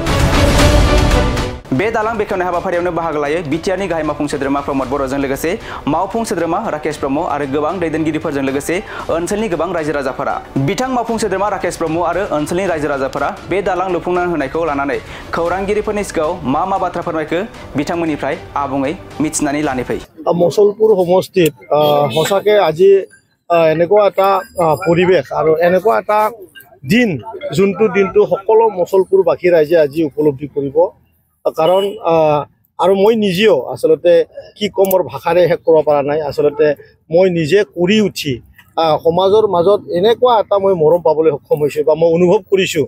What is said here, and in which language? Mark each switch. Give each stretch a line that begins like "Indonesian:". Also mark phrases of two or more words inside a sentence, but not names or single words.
Bodo: बे दालां बेखेवनाय हाबाफारियावनो बाहागो लायो बिटिआरनि गाहाय मावफुं सोद्रोमा प्रमद बर'जों लोगोसे मावफुं सोद्रोमा राकेश ब्रह्म आरो गोबां दैदेनगिरिफोरजों लोगोसे ओनसोलनि गोबां रायजो राजाफोरा। बिथां मावफुं सोद्रोमा राकेश ब्रह्म आरो ओनसोलनि रायजो राजाफोरा बे दालां लुफुंनानै होनायखौ लानानै खौरांगिरिफोरनि सिगाङाव मा बाथ्रा फोरमायखो बिथांमोननिफ्राय आबुङै मिथिनानै लानि फै।
Assamese: মুছলপুৰ সমষ্টিত সঁচাকৈ আজি এনেকুৱা এটা পৰিৱেশ আৰু এনেকুৱা এটা দিন যোনটো দিনটো সকলো মুসলপুৰবাসী ৰাইজে আজি উপলব্ধি কৰিব। কাৰণ আৰু মই নিজেও আচলতে কি কম মোৰ ভাষাৰে শেষ কৰিব পৰা নাই। আচলতে মই নিজে কৰি উঠি সমাজৰ মাজত এনেকুৱা এটা মই মৰম পাবলৈ সক্ষম হৈছোঁ বা মই অনুভৱ কৰিছোঁ।